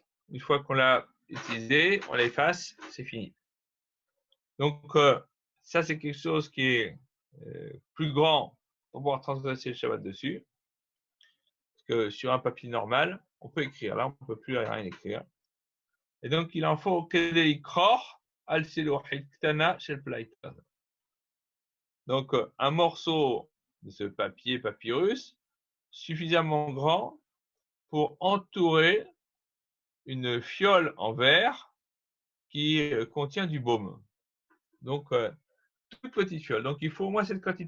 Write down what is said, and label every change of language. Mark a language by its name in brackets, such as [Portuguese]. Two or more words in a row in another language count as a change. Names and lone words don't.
[French] Une fois qu'on l'a utilisé, on l'efface, c'est fini. Donc, ça, c'est quelque chose qui est plus grand pour pouvoir transgresser le Shabbat dessus. Parce que sur un papier normal, on peut écrire. Là, on ne peut plus rien écrire. Et donc, il en faut [Hebrew] כדי כרוך על צלוחית קטנה של פלייטן. [French] Donc, un morceau de ce papier papyrus suffisamment grand pour entourer une fiole en verre qui contient du baume. Donc, toute petite fiole. Donc, il faut au moins cette quantité-là.